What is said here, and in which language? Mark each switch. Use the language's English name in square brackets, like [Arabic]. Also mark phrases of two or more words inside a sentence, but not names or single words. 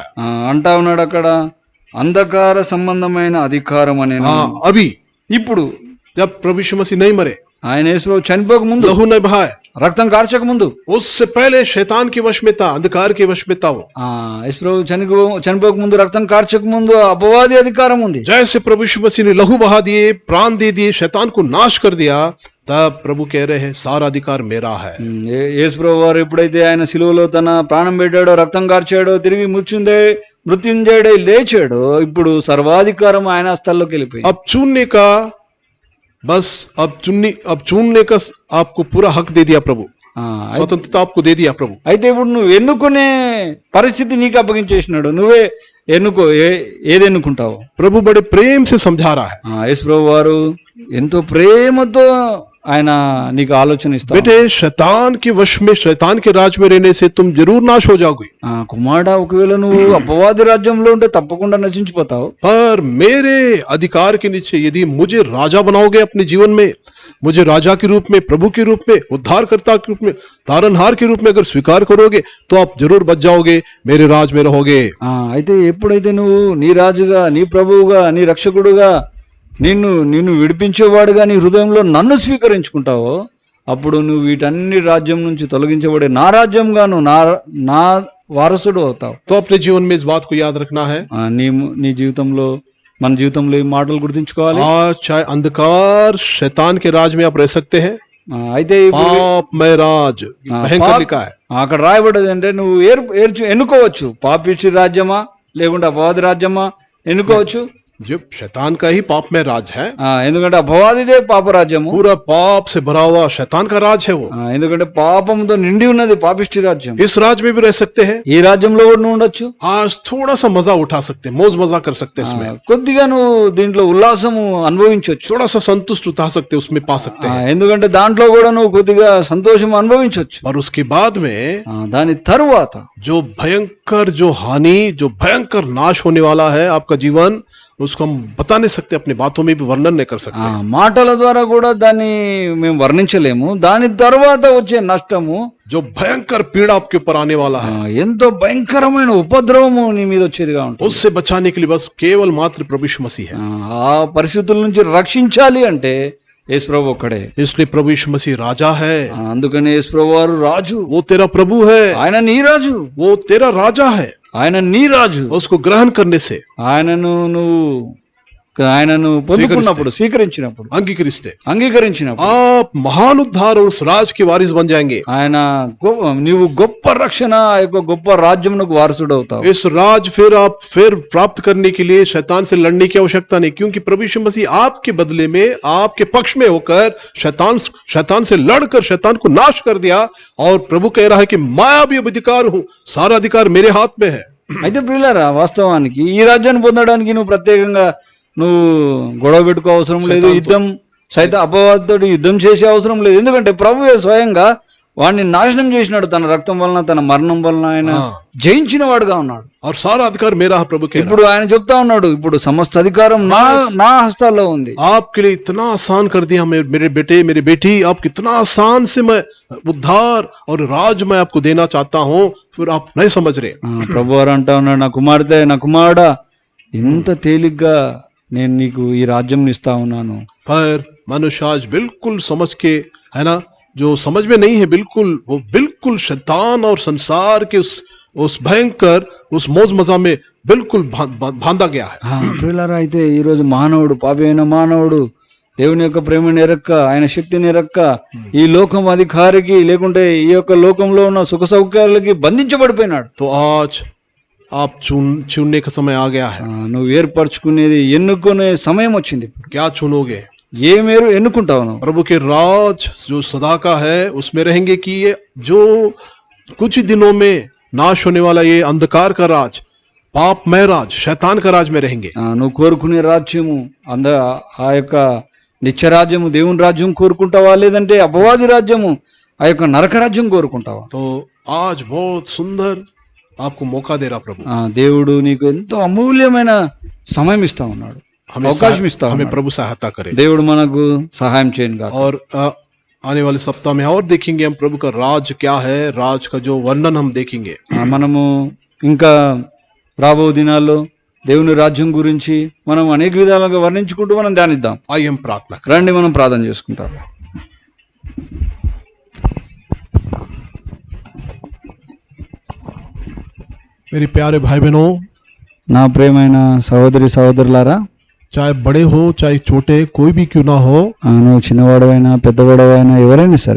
[Telugu] అంటా ఉన్నాడు అక్కడ అంధకార సంబంధమైన అధికారం అనే. [Hindi] अभी [Telugu] ఇప్పుడు [Hindi] जब प्रभु यीशु मसीह नहीं मरे, [Telugu] ఆయన యేసు చనిపోక ముందు, [Hindi] लहू न बहाए, [Telugu] రక్తం కార్చక ముందు, [Hindi] उससे पहले शैतान के वश में था, अंधकार के वश में था वो। [Telugu] యేసు చనిపోక ముందు, రక్తం కార్చక ముందు అపవాది అధికారం ఉంది. [Hindi] जैसे प्रभु यीशु मसीह ने लहू बहा दिए, प्राण दे दिए, शैतान को नाश कर दिया, तब प्रभु कह रहे हैं सारा अधिकार मेरा है। [Telugu] యేసు ప్రభు వారు ఎప్పుడైతే ఆయన శిలువలో తన ప్రాణం పెట్టాడో, రక్తం కార్చాడో, తిరిగి మృత్యుంజయుడై లేచాడో, ఇప్పుడు సర్వాధికారం ఆయన హస్తాల్లోకి వెళ్ళిపోయింది. [Hindi] अब चुनने का बस अब चुनने का आपको पूरा हक दे दिया प्रभु, स्वतंत्रता आपको दे दिया प्रभु। [Telugu] అయితే ఇప్పుడు నువ్వు ఎన్నుకునే పరిస్థితి నీకు అప్పగించేసినాడు. నువ్వే ఎన్నుకో, ఏది ఎన్నుకుంటావు. [Hindi] प्रभु बड़े प्रेम से समझा रहा है। [Telugu] యేసు ప్రభు వారు ఎంతో ప్రేమతో ఆయన నీకు ఆలోచన ఇస్తారు. [Hindi] बेटे, शैतान के वश में, शैतान के राज में रहने से तुम जरूर नाश हो जाओगे। [Telugu] కుమారుడా, ఒకవేళ నువ్వు అపవాది రాజ్యంలో ఉంటే తప్పకుండా నశించిపోతావు. [Hindi] पर मेरे अधिकार के नीचे यदि मुझे राजा बनाओगे अपने जीवन में, मुझे राजा के रूप में, प्रभु के रूप में, उद्धारकर्ता के रूप में, तारनहार के रूप में अगर स्वीकार करोगे तो आप जरूर बच जाओगे, मेरे राज में रहोगे। [Telugu] అయితే ఎప్పుడైతే నువ్వు నీ రాజుగా, నీ ప్రభువుగా, నీ రక్షకుడుగా, నిన్ను విడిపించేవాడుగా నీ హృదయంలో నన్ను స్వీకరించుకుంటావో, అప్పుడు నువ్వు వీటన్ని రాజ్యం నుంచి తొలగించబడే నా రాజ్యంగాను నా వారసుడు అవుతావు. [Hindi] तो अपने जीवन में इस बात को याद रखना है। [Telugu] నీ జీవితంలో, మన జీవితంలో ఈ మాటలు గుర్తుంచుకోవాలి. [Hindi] आज चाहे अंधकार शैतान के राज में आप रह सकते हैं, [Telugu] అయితే [Hindi] पाप में राज भयंकर लिखा है। [Telugu] అక్కడ రాయబడ్డది అంటే నువ్వు ఎన్నుకోవచ్చు. పాపిష్టి రాజ్యమా లేకుంటే అపవాది రాజ్యమా ఎన్నుకోవచ్చు. [Hindi] जो शैतान का ही पाप में राज है, [Telugu] ఎందుకంటే అపవాదిదే పాప రాజ్యము, [Hindi] पूरा पाप से भरा हुआ शैतान का राज है वो। [Telugu] ఎందుకంటే పాపంతో నిండి ఉన్నది పాపిష్టి రాజ్యం. [Hindi] इस राज में भी रह सकते हैं। [Telugu] ఈ రాజ్యంలో కూడా నువ్వు ఉండొచ్చు. [Hindi] आज थोड़ा सा मजा उठा सकते हैं, मौज मजा कर सकते हैं उसमें, [Telugu] కొద్దిగా నువ్వు దీంట్లో ఉల్లాసము అనుభవించవచ్చు. [Hindi] थोड़ा सा संतुष्ट उठा सकते हैं, उसमें पा सकते हैं। [Telugu] ఎందుకంటే దాంట్లో కూడా నువ్వు కొద్దిగా సంతోషం అనుభవించవచ్చు. [Hindi] और उसके बाद में [Telugu] దాని తరువాత [Hindi] जो भयंकर, जो हानि, जो भयंकर नाश होने वाला है आपका जीवन, उसको हम बता नहीं सकते, अपनी बातों में भी वर्णन नहीं कर सकते। [Telugu] మాటల ద్వారా కూడా దాన్ని మేము వర్ణించలేము. దాని తర్వాత వచ్చే నష్టము, [Hindi] जो भयंकर पीड़ा आपके ऊपर आने वाला है, [Telugu] ఎంతో భయంకరమైన ఉపద్రవము నీ మీద వచ్చేదిగా ఉంటుంది. [Hindi] उससे बचाने के लिए बस केवल मात्र प्रभु यीशु मसीह है। [Telugu] ఆ పరిస్థితుల నుంచి రక్షించాలి అంటే యేసు ప్రభు ఒక్కడే. [Hindi] इसलिए प्रभु यीशु मसीह राजा है। [Telugu] అందుకనే యేసు ప్రభు వారు రాజు. [Hindi] वो तेरा प्रभु है, [Telugu] ఆయన నీ రాజు. [Hindi] वो तेरा राजा है। [Telugu] ఆయన నీ రాజు. [Hindi] उसको ग्रहण करने से, [Telugu] ఆయనను పొందుకున్నప్పుడు, స్వీకరించినప్పుడు, అంగీకరించినప్పుడు [Hindi] आप महान उद्धार और उस राज के वारिस बन जाएंगे। [Telugu] నీవు గొప్ప రక్షణ, గొప్ప రాజ్యమునకు వారసుడు అవుతావు. [Hindi] इस राज फिर प्राप्त करने के लिए शैतान से लड़ने की आवश्यकता नहीं, क्योंकि प्रभु यीशु मसीह आपके बदले में, आपके पक्ष में होकर शैतान से लड़कर शैतान को नाश कर दिया। और प्रभु कह रहा है कि मैं भी अब अधिकार हूं, सारा अधिकार मेरे हाथ में है। [Telugu] అయితే ప్రియులారా, వాస్తవానికి ఈ రాజ్యాన్ని పొందడానికి నువ్వు ప్రత్యేకంగా నువ్వు గొడవ పెట్టుకో అవసరం లేదు. అపవాదితో యుద్ధం చేసే అవసరం లేదు. ఎందుకంటే ప్రభువే స్వయంగా వాడిని నాశనం చేసినాడు. తన రక్తం వలన, తన మరణం వలన ఆయన జయించిన వాడుగా ఉన్నాడు. [Hindi] और सारा अधिकार मेरा है, प्रभु के। [Telugu] ఇప్పుడు ఆయన చెప్తా ఉన్నాడు, ఇప్పుడు సమస్త అధికారం నా హస్తాల్లో ఉంది. [Hindi] आपके लिए इतना आसान कर दिया मेरे बेटे, मेरी बेटी, आप कितना आसान से मैं उद्धार और राज मैं आपको देना चाहता हूं, फिर आप नहीं समझ रहे। [Telugu] ప్రభు వారు అంటా ఉన్నాడు, నా కుమార్తె, నా కుమారుడా, ఇంత తేలిగ్గా నేను నీకు ఈ రాజ్యం ఇస్తా ఉన్నాను. [Hindi] पर मनुष्य आज बिल्कुल समझ के, है ना, जो समझ में नहीं है, वो बिल्कुल शैतान और संसार के उस भयंकर, उस मौज मजा में बिल्कुल बांधा गया है। [Telugu] ప్రియులారా, అయితే ఈ రోజు మానవుడు, పాపి అయిన మానవుడు, దేవుని యొక్క ప్రేమని ఎరక్క, ఆయన శక్తిని ఎరక్క, ఈ లోకం అధికారికి లేకుంటే ఈ యొక్క లోకంలో ఉన్న సుఖ సౌకర్యాలకి బంధించబడిపోయినాడు. [Hindi] तो आज आप चुनने का समय आ गया है। [Telugu] నువ్వు ఏర్పరచుకునేది, ఎన్నుకునే సమయం వచ్చింది. [Hindi] क्या चुनोगे? [Telugu] ఏమేరు ఎన్నుకుంటావు? [Hindi] प्रभु के राज जो सदा का है उसमें रहेंगे, कि ये जो कुछ ही दिनों में नाश होने वाला ये अंधकार का राज, पापमय राज, शैतान का राज में रहेंगे। [Telugu] నువ్వు కోరుకునే రాజ్యము, ఆ యొక్క నిత్యరాజ్యము, దేవుని రాజ్యం కోరుకుంటావా, లేదంటే అపవాది రాజ్యము, ఆ యొక్క నరక రాజ్యం కోరుకుంటావా? [Hindi] तो आज बहुत सुंदर आपको मौका दे रहा प्रभु। [Telugu] దేవుడు నీకు ఎంతో అమూల్యమైన సమయం ఇస్తా ఉన్నాడు, అవకాశం ఇస్తా ఉన్నాడు. [Hindi] हमें प्रभु सहायता करे, [Telugu] దేవుడు మనకు సహాయం చేయను గాక. [Hindi] और आने वाले सप्ताह में और देखेंगे हम प्रभु का राज क्या है, राज का जो वर्णन हम देखेंगे। [Telugu] మనము ఇంకా రాబో దినాల్లో దేవుని రాజ్యం గురించి మనం అనేక విధాలుగా వర్ణించుకుంటూ మనం ధ్యానిద్దాం. [Hindi] आइए हम प्रार्थना करें। [Telugu] రండి మనం ప్రార్థన చేసుకుంటాం. [Hindi] मेरे प्यारे भाई बहनों, [Telugu] నా ప్రియమైన సహోదరి సహోదరులారా, [Hindi] चाहे बड़े हो चाहे छोटे कोई भी क्यों ना हो, [Telugu] నువ్వు చిన్నవాడవైనా పెద్దవాడవైనా ఎవరైనా సరే,